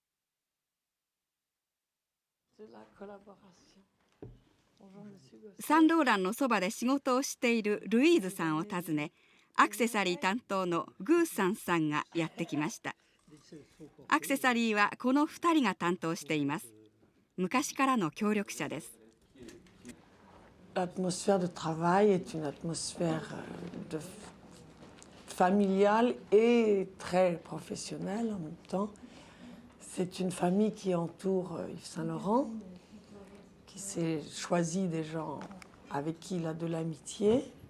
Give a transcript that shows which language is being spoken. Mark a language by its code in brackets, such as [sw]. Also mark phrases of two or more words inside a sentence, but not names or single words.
[ja] サンローランのそばで仕事をしているルイーズさんを訪ね、アクセサリー担当のグーサンさんがやってきました。アクセサリーはこの2人が担当しています。昔からの協力者です。 [fr] L'atmosphère de travail est une atmosphère familiale et très professionnelle en même temps. C'est une famille qui entoure Yves Saint-Laurent, qui s'est choisi des gens avec qui il a de l'amitié.